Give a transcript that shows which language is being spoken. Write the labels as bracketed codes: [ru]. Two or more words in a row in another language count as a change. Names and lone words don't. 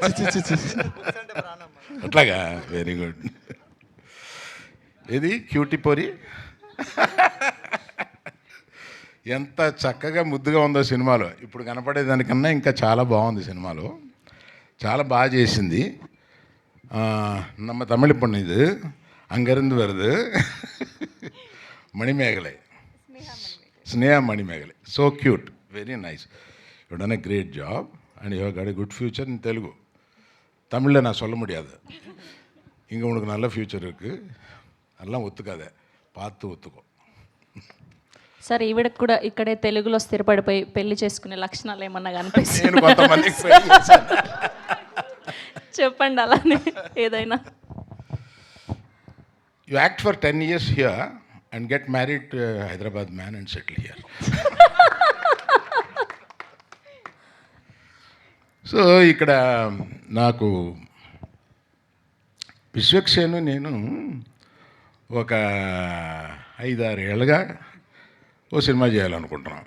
[en] అట్లాగా, very good. [te] ఇది క్యూటీ పొరి ఎంత చక్కగా ముద్దుగా ఉందో సినిమాలో. ఇప్పుడు కనపడేదానికన్నా ఇంకా చాలా బాగుంది సినిమాలో, చాలా బాగా చేసింది. [ta] நம்ம தமிழ் பொண்ணு இது அங்கேருந்து வருது, மணிமேகலை, ஸ்னேகா மணிமேகலை. [en] so cute, very nice. you done a great job and you got a good future in Telugu. [ta] தமிழில் நான் சொல்ல முடியாது. இங்கே உனக்கு நல்ல ஃப்யூச்சர் இருக்குது, அதெல்லாம் ஒத்துக்காத, பார்த்து ఒత్తుకో. [te] సార్ ఈవిడకు కూడా ఇక్కడే తెలుగులో స్థిరపడిపోయి పెళ్లి చేసుకునే లక్షణాలు ఏమన్నా కనిపిస్తాయి? నేను కొంతమందికి పెళ్లి చేశాను. చెప్పండి అలానే ఏదైనా. [en] You act for 10 years here and get married to a Hyderabad man and settle here. [te] సో ఇక్కడ నాకు విశ్వక్సేను నేను ఒక 5-6 ఏళ్ళుగా ఓ సినిమా చేయాలనుకుంటున్నాం.